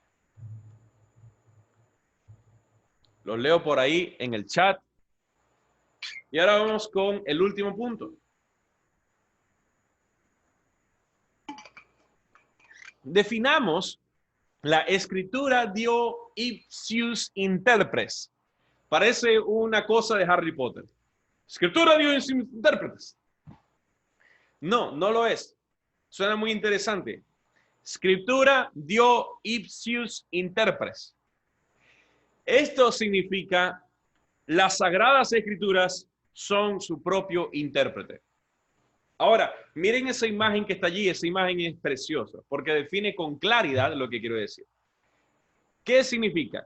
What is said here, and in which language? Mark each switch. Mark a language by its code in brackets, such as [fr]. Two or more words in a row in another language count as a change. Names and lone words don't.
[es] Los leo por ahí en el chat. Y ahora vamos con el último punto. Definamos la escritura [la] dio ipsius interpres. [es] Parece una cosa de Harry Potter. [la] Escritura dio ipsius interpres. [es] No, no lo es. Suena muy interesante. Escritura [la] dio ipsius interpres. [es] Esto significa las sagradas escrituras son su propio intérprete. Ahora, miren esa imagen que está allí. Esa imagen es preciosa porque define con claridad lo que quiero decir. ¿Qué significa?